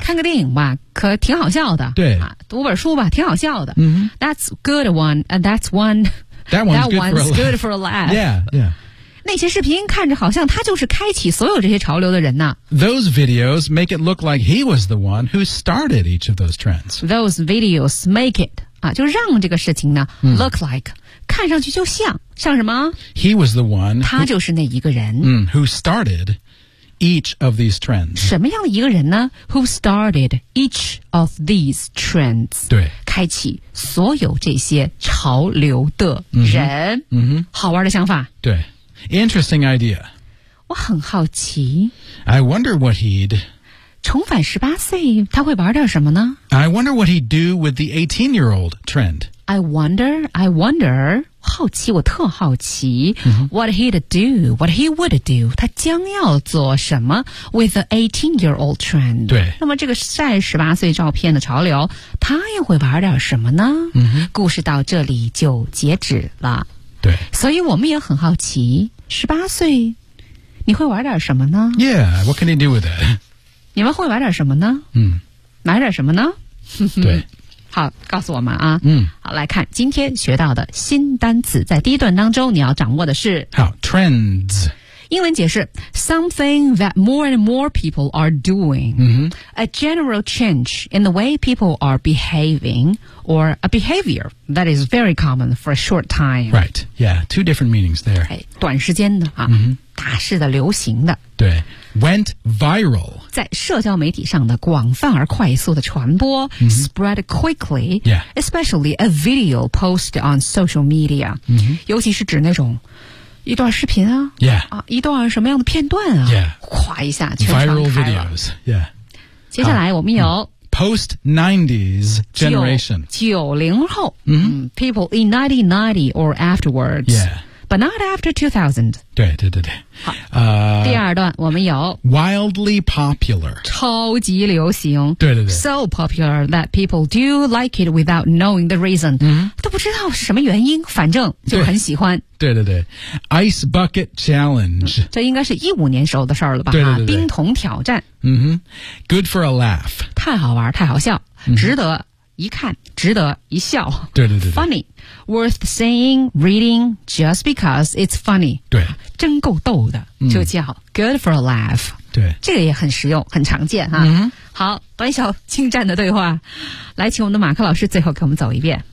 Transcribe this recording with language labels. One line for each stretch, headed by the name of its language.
Chinese: 看个电影吧可挺好笑的。对、啊。读本书吧挺好笑的。 Mm-hmm.
English: That's good one. And that's one. That one's, that one's good for a laugh. Yeah, yeah.
Chinese: 那些视频看着好像他就是开启所有这些潮流的人呢。
English: Those videos make it look like he was the one who started each of those trends. Those videos make it,
Chinese: 啊，就让这个事情呢、mm.
English: look like,
Chinese: 看上去就像，像什么？
English: He was the one.
Chinese: 他就是那一个人。
English: Mm, who started each of these trends.
Chinese: 什么样的一个人呢？
English: Who started each of these trends.
Chinese: 对。开启所有这些潮流的人。嗯、mm-hmm. mm-hmm. 好玩的想法。
English: 对。Interesting idea.
Chinese: 我很好奇。
English: I wonder what he'd...
Chinese: 重返十八岁他会玩点什么呢
English: ?I wonder what he'd do with the 18-year-old trend. I wonder,
Chinese: 好奇我特好奇、 mm-hmm.
English: what he'd do, what he would do,
Chinese: 他将要做什么
English: with the 18-year-old trend.
Chinese: 对。那么这个晒十八岁照片的潮流他又会玩点什么呢、 mm-hmm. 故事到这里就截止了。对，所以我们也很好奇，十八岁，你会玩点什么呢
English: ？Yeah, what can you do with it?
Chinese: 你们会玩点什么呢？嗯，买点什么呢？对，好，告诉我们啊。嗯，好，来看今天学到的新单词，在第一段当中你要掌握的是好 trends。英文解释
English: ,something that more and more people are doing,、 mm-hmm. a general change in the way people are behaving, or a behavior that is very common for a short time. Right, yeah, two different meanings there.
Chinese: 短时间的、啊 mm-hmm. 大势的流行的。
English: 对 ,went viral.
Chinese: 在社交媒体上的广泛而快速的传播、 mm-hmm.
English: ,spread quickly,、 yeah. especially a video posted on social media,、 mm-hmm.
Chinese: 尤其是指那种一段视频啊
English: ，Yeah，
Chinese: 啊，一段什么样的片段啊
English: ，Yeah，
Chinese: 哗一下全传开了
English: ，Viral videos， Yeah。
Chinese: 接下来我们有、
English: Post 90s generation，
Chinese: 90后，嗯、mm-hmm.
English: ，People in 1990 or afterwards， Yeah， but not after 2000。
Chinese: 对，好，第二段我们有
English: Wildly popular，
Chinese: 超级流行，对
English: ，So popular that people do like it without knowing the reason，、 mm-hmm.
Chinese: 都不知道是什么原因，反正就很喜欢。
English: 对 ，Ice Bucket Challenge，、嗯、
Chinese: 这应该是2015年时候的事儿了吧？对，冰桶挑战。
English: 嗯哼 ，Good for a laugh，
Chinese: 太好玩，太好笑，值得一看，值得一笑。对
English: ，Funny，worth seeing, reading just because it's funny。
Chinese: 对，真够逗的，就叫 Good for a laugh。对，这个也很实用，很常见哈、啊。嗯，好，短小精湛的对话，来，请我们的马克老师最后给我们走一遍。